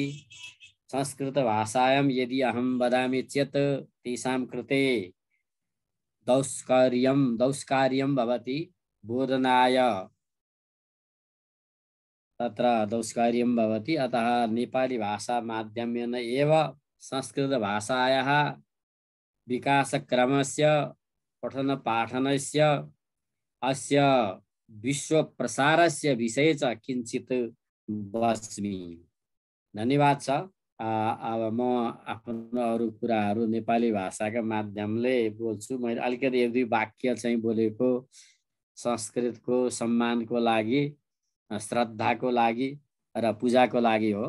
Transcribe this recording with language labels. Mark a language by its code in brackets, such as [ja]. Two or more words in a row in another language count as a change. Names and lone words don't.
[sa] संस्कृतभाषायां यदि अहं वदामि चेत् तेषां कृते दौष्कार्यं भवति बोधनाय, तत्र दौष्कार्यं भवति। अतः नेपाली भाषा माध्यमेन एव संस्कृतभाषायाः विकासक्रमस्य पठनपाठनस्य अस्य विश्वप्रसारस्य विषये च किञ्चित् वच्मि। [ne] धन्यवाद छ। अब म आफ्नो अरू कुराहरू नेपाली भाषाका माध्यमले बोल्छु। मैले अलिकति एक दुई वाक्य चाहिँ बोलेको संस्कृतको सम्मानको लागि, श्रद्धाको लागि र पूजाको लागि हो।